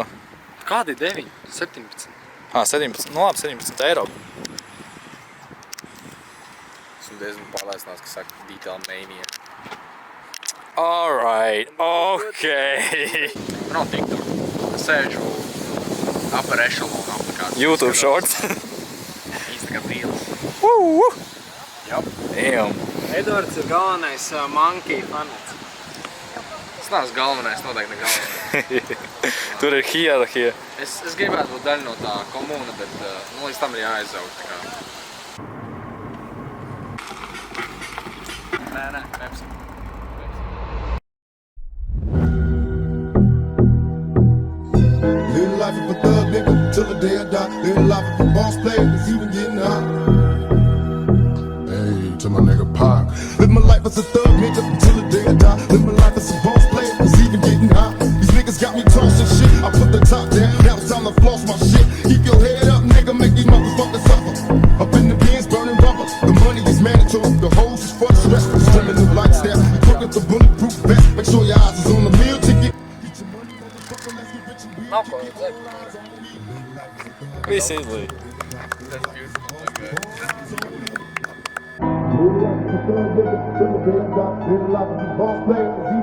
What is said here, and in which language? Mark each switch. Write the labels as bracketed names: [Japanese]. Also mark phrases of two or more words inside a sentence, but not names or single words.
[Latvian] Kādi 9? 17. 17. Nu labi, 17 eiro. Esmu diezgan pārliecināts, ka saka Detail Mania. [English] Alright, ok. [Latvian] Nav TikTok. Es sēžu [English] upper echelon [Latvian] aplikāciju. YouTube shorts. Instagram reels. Jop. [English] Damn. [Latvian] Edvards ir galvenais monkey fanats. Tas nav galvenais, noteikti ne galvenais. Tur ir hierarhija. Es gribētu būt daļa no tā komūna, bet līdz tam ir jāaizaug. Nē, Pepsi. [English] Live life of a thug nigga till the day I die. Live life of a boss player, it's even getting hot. Hey, to my nigga Pac. Live my life as a thug nigga till the day I die. Live my life as a boss player, it's even getting hot. These niggas got me tossing shit. I put the top down, now it's time to floss my shit. Keep your head up, nigga, make these motherfuckers suffer. Up in the bins, burning rubber. The money is mandatory, the hoes is for the stress. Streaming the lifestyle, cook up the bulletproof vest. Make sure your eyes is on the meal ticket. [Latvian] Nav ko dzert. Viss izlīd. [English] That's beautiful. Okay. Live life of a thug nigga till the day I die. Live life of a boss player,